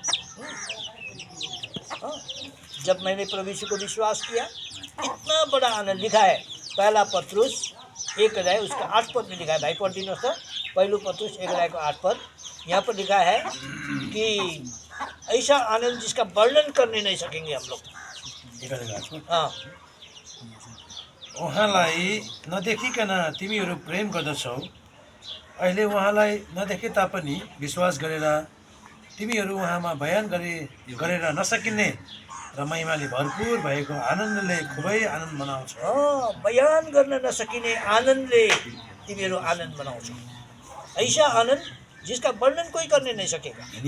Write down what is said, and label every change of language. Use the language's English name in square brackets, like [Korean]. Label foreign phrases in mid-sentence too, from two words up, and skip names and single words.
[Hindi] जब मैंने प्रभु यीशु को विश्वास किया, इतना बड़ा आनंद। लिखा है पहला पत्रुस 1 अध्याय उसका 8 पद में लिखा है। भाई पढ़ दिनों से, पहलू पत्रुस 1 अध्याय को 8 पद, यहाँ पर लिखा है कि ऐसा आनंद जिसका वर्णन करने नहीं सकेंगे हम लोग। हाँ, [Nepali] उहाँलाई नदेखिकन तिमीहरू प्रेम गर्दछौ, अहिले उहाँलाई नदेखे तापनि विश्वास गरेर तिमीहरू उहाँमा बयान गरेर नसकिने र महिमाले भरपुर भएको आनन्दले खुबै आनन्द मनाउँछौ। हाँ, बयान गर्न नसकिने आनन्दले तिमीहरू आनन्द मनाउँछौ। [Hindi] ऐसा आनंद जिसका वर्णन कोई करने नहीं सकेगा।